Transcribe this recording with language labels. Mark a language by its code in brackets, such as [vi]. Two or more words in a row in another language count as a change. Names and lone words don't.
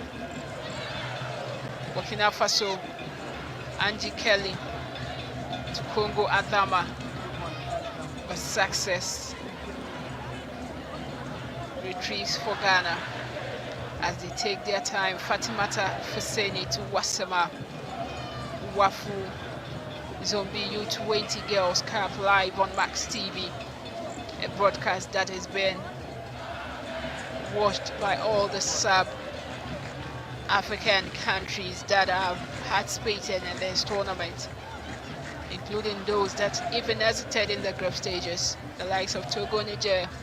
[en] Burkina Faso, Angie Kelly to Congo Adama. But Success retrieves for Ghana as they take their time. Fatimata Fuseni to Wasema. Wafu Zombie U20 Girls Cup live on Max TV, a broadcast that has been watched by all the sub-African countries that have participated in this tournament, including those that even hesitated in the group stages, the likes of Togo, Niger,